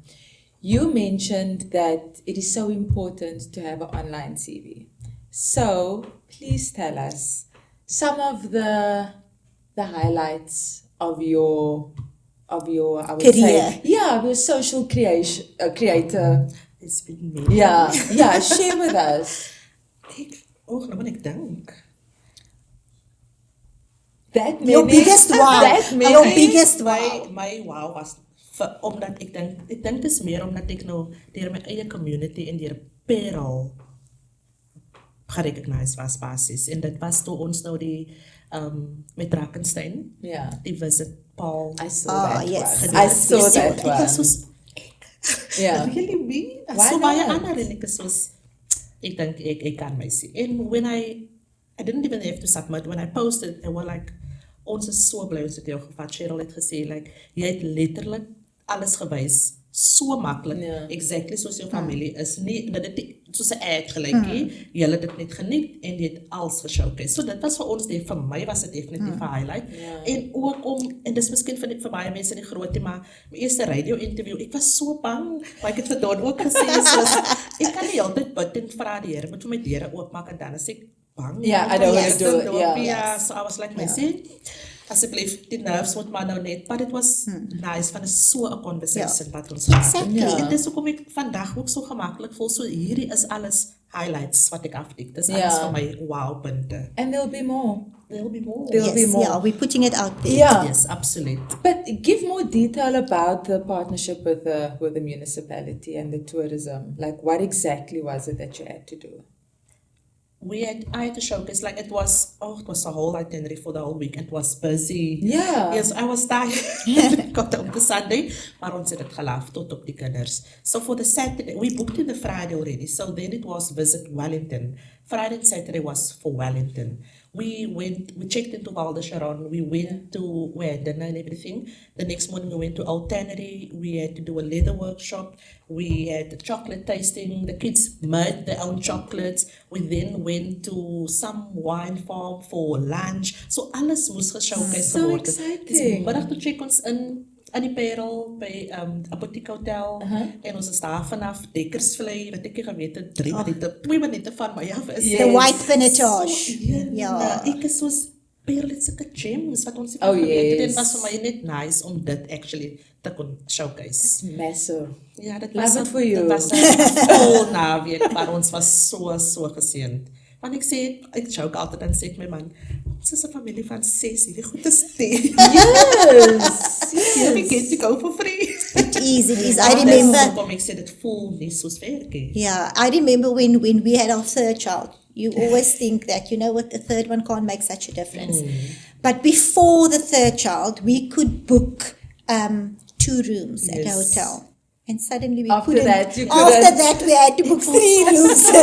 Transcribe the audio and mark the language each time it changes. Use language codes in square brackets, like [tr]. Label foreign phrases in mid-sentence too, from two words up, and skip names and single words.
[en] You mentioned that it is so important to have an online CV. So please tell us some of the highlights of your I would Career. say, of your social creator. It's been many. Yeah, share with us. [af] Nou moet ek dink. [en] That Your many- biggest wow. That many- Your biggest wow. [af] My wow was omdat ek dink dit is meer omdat ek nou deur my eie community en deur Parel gerecognize was basis, en dit was toe ons nou die met Drakensberg [en] Yeah. [af] die visit Paul [en] I saw Ah, that yes. one. I saw Yes, that [af] ek was [en] one. [af] soos [en] Yeah. really me? Why [af] So baie [en] not? [af] ander en ek is soos ek dink ek kan my sien. [en] En when I didn't even have to submit, when I posted, they were like, [af] ons is so bly ons het jou gevat. Cheryl het gesê, like, jy het letterlik alles gewys, so maklik, Ja. exactly soos jou familie is. Nie, dat dit nie soos 'n ad gelyk nie, jy het dit net geniet en jy het alles geshowcase. So dit was vir ons, vir my was dit definitief 'n highlight. Ja. En ook en dis miskien vir baie mense nie groot nie, maar my eerste [en] radio interview, [af] ek was so bang, maar ek het vir Don ook gesê, soos, ek kan nie altyd bid en vra die Here moet vir my deure oopmaak en dan is ek bang. [en] Yeah, I don't wanna do it, yeah. Yeah, so I was like, [af] my sê, asseblief, die nerves moet maar nou net, [en] but it was nice, [af] van so 'n conversation wat ons gehad het. [en] Exactly. [af] Ja. En dis hoekom ek vandag ook so gemaklik voel, so hierdie is alles highlights wat ek afdik, dis alles Ja. vir my wow-punte. [en] And there'll be more. There'll be more. There'll be Yes, more. yeah, we're putting it out there. Yeah. Yes, absoluut. But give more detail about the partnership with the municipality and the tourism. Like, what exactly was it that you had to do? I had to showcase, like it was a whole itinerary for the whole week. It was busy. Yeah. Yes, I was tired. Got op the Sunday, [af] maar ons het dit gelaaf tot op die kinders. [en] So for the Saturday, we booked in the Friday already. So then it was visit Wellington. Friday and Saturday was for Wellington. We checked into Val de Charon. We had dinner and everything. The next morning we went to Old Tannery. We had to do a leather workshop. We had the chocolate tasting. The kids made their own chocolates. We then went to some wine farm for lunch. [af] So alles moes geshowcase [en] So [af] geword het. [en] exciting. [af] Dis middag toe check ons in die Parel by Boutique Hotel en ons is daar vanaf Dekkersvlei wat ek nie geweet het 3 minute 2 minute van my af is. [en] Yes. The white pinotage. So, [af] Ja. Ek is soos Parel het sulke gems wat ons nie [en] Oh, [af] geweet het en [en] yes. [af] was vir my net nice om dit actually te kon showcase. [en] It's massive. [af] Ja, dit [en] Love [af] was [en] it for you. [af] Dit was 'n vol naweek, maar ons was so geseënd. Want ek joke altyd en sê ek my man, ons is 'n familie van 6, hierdie goed is nie. [en] Yes. We get to go for free. It is. I remember. [af] Kom ek sê dit voel nie soos werk nie. [en] Yeah, I remember when we had our third child. You always think that, you know what, the third one can't make such a difference. But before the third child, we could book 2 rooms at a Yes. hotel. And suddenly we After couldn't. that, you After couldn't. that, we had to book 3 rooms.